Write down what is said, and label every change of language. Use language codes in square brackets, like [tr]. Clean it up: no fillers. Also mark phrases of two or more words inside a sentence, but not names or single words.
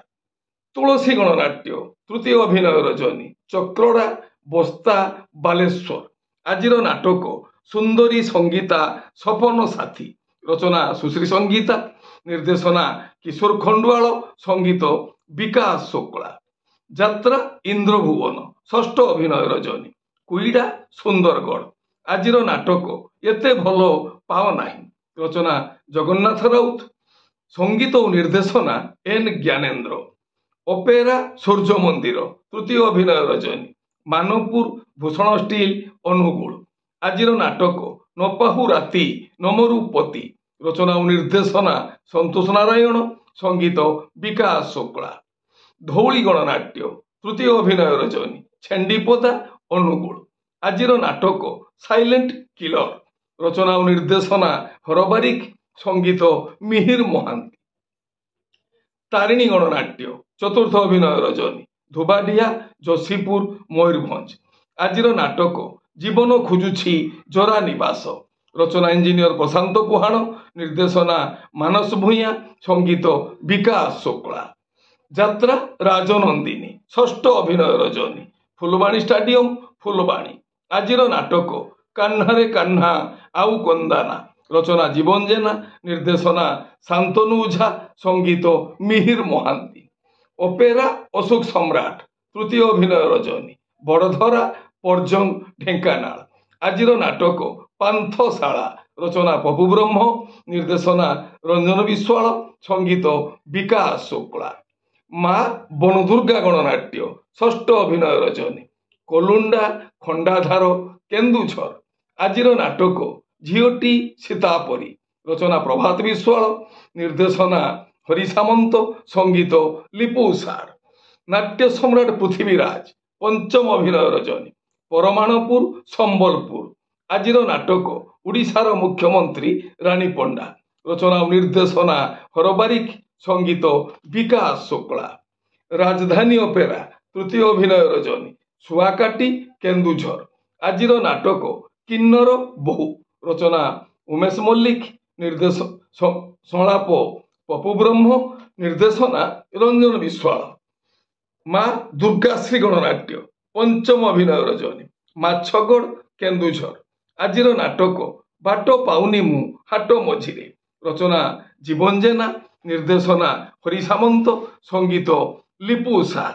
[or] ତୁଳସୀ ଗଣନାଟ୍ୟ ତୃତୀୟ ଅଭିନୟ ରଜନୀ ଚକ୍ରଡ଼ା ବସ୍ତା ବାଲେଶ୍ୱର। ଆଜିର ନାଟକ ସୁନ୍ଦରୀ ସଙ୍ଗୀତା ସପନ ସାଥୀ ରଚନା ସୁଶ୍ରୀ ସଙ୍ଗୀତା ନିର୍ଦ୍ଦେଶନା କିଶୋର ଖଣ୍ଡୱାଲ ସଙ୍ଗୀତ ବିକାଶ ଶୁକ୍ଲା। ଯାତ୍ରା ଇନ୍ଦ୍ରଭୁବନ ଷଷ୍ଠ ଅଭିନୟ ରଜନୀ କୁଇଡ଼ା ସୁନ୍ଦରଗଡ଼। ଆଜିର ନାଟକ ଏତେ ଭଲ ପାଅ ନାହିଁ ରଚନା ଜଗନ୍ନାଥ ରାଉତ ସଙ୍ଗୀତ ଔର ନିର୍ଦ୍ଦେଶନା ଏନ ଜ୍ଞାନେନ୍ଦ୍ର। ଅପେରା ସୂର୍ଯ୍ୟ ମନ୍ଦିର ତୃତୀୟ ଅଭିନୟ ରଜନୀ ମାନବପୁର ଭୂଷଣ ଷ୍ଟିଲ ଅନୁଗୋଳ। ଆଜିର ନାଟକ ନପାହୁ ରାତି ନମରୁପତି ରଚନା ଔର ନିର୍ଦ୍ଦେଶନା ସନ୍ତୋଷ ନାରାୟଣ ସଙ୍ଗୀତ ବିକାଶ ଶୁକ୍ଲା। ଧଉଳି ଗଣନାଟ୍ୟ ତୃତୀୟ ଅଭିନୟ ରଜନୀ ଛେଣ୍ଡିପଦା ଅନୁଗୋଳ। ଆଜିର ନାଟକ ସାଇଲେଣ୍ଟ କିଲର ରଚନା ଔର ନିର୍ଦ୍ଦେଶନା ହରବାରିକ ସଙ୍ଗୀତ ମିହିର ମହାନ୍ତି। ତାରିଣୀ ଗଣନାଟ୍ୟ ଚତୁର୍ଥ ଅଭିନୟ ରଜନୀ ଧୁବାଡ଼ିଆ ଯୋଶୀପୁର ମୟୂରଭଞ୍ଜ। ଆଜିର ନାଟକ ଜୀବନ ଖୋଜୁଛି ଜରା ନିବାସ ରଚନା ଇଞ୍ଜିନିୟର ପ୍ରଶାନ୍ତ ପୁହାଣ ନିର୍ଦ୍ଦେଶନା ମାନସ ଭୂୟାଁ ସଙ୍ଗୀତ ବିକାଶ ଶୁକ୍ଲା। ଯାତ୍ରା ରାଜନନ୍ଦିନୀ ଷଷ୍ଠ ଅଭିନୟ ରଜନୀ ଫୁଲବାଣୀ ଷ୍ଟାଡିୟମ ଫୁଲବାଣୀ। ଆଜିର ନାଟକ କାହ୍ନାରେ କାହ୍ନା ଆଉ କନ୍ଦାନା ରଚନା ଜୀବନ ଜେନା ନିର୍ଦ୍ଦେଶନା ଶାନ୍ତନୁ ଓଝା ସଙ୍ଗୀତ ମିହିର ମହାନ୍ତି। ଅପେରା ଅଶୋକ ସମ୍ରାଟ ତୃତୀୟ ଅଭିନୟ ରଜନୀ ବଡ଼ଧରା ପର୍ଜଙ୍ଗ ଢେଙ୍କାନାଳ। ଆଜିର ନାଟକ ପାନ୍ଥଶାଳା ରଚନା ପପୁ ବ୍ରହ୍ମ ନିର୍ଦ୍ଦେଶନା ରଞ୍ଜନ ବିଶ୍ୱାଳ ସଙ୍ଗୀତ ବିକାଶ ଶୁକ୍ଲା। ମାଁ ବନଦୁର୍ଗା ଗଣନାଟ୍ୟ ଷଷ୍ଠ ଅଭିନୟ ରଜନୀ କୋଲୁଣ୍ଡା ଖଣ୍ଡାଧାର କେନ୍ଦୁଝର। ଆଜିର ନାଟକ ଝିଅଟି ସୀତାପରି ରଚନା ପ୍ରଭାତ ବିଶ୍ୱାଳ ନିର୍ଦ୍ଦେଶନା ହରି ସାମନ୍ତ ସଙ୍ଗୀତ ଲିପୁ ସାର। ନାଟ୍ୟ ସମ୍ରାଟ ପୃଥ୍ୱୀରାଜ ପଞ୍ଚମ ଅଭିନୟ ରଜନୀ ପରମାନପୁର ସମ୍ବଲପୁର। ଆଜିର ନାଟକ ଓଡ଼ିଶାର ମୁଖ୍ୟମନ୍ତ୍ରୀ ରାଣୀ ପଣ୍ଡା ରଚନା ଓ ନିର୍ଦ୍ଦେଶନା ହରବାରିକ, ସଙ୍ଗୀତ ବିକାଶ ଶୁକ୍ଲା। ରାଜଧାନୀ ଅପେରା ତୃତୀୟ ଅଭିନୟ ରଜନୀ, ଶୁଆକାଟି କେନ୍ଦୁଝର। ଆଜିର ନାଟକ କିନ୍ନର ବୋହୂ, ରଚନା ଉମେଶ ମଲ୍ଲିକ, ନିର୍ଦ୍ଦେଶ ସଂଳାପ ପପୁ ବ୍ରହ୍ମ, ନିର୍ଦ୍ଦେଶନା ରଞ୍ଜନ ବିଶ୍ୱାଳ। ମା ଦୁର୍ଗାଶ୍ରୀ ଗଣନାଟ୍ୟ ପଞ୍ଚମ ଅଭିନୟ ରଜନୀ, ମାଛଗଡ଼ କେନ୍ଦୁଝର। ଆଜିର ନାଟକ ବାଟ ପାଉନି ମୁଁ ହାଟ ମଝିରେ, ରଚନା ଜୀବନ ଜେନା, ନିର୍ଦ୍ଦେଶନା ହରି ସାମନ୍ତ, ସଙ୍ଗୀତ ଲିପୁ ସାର।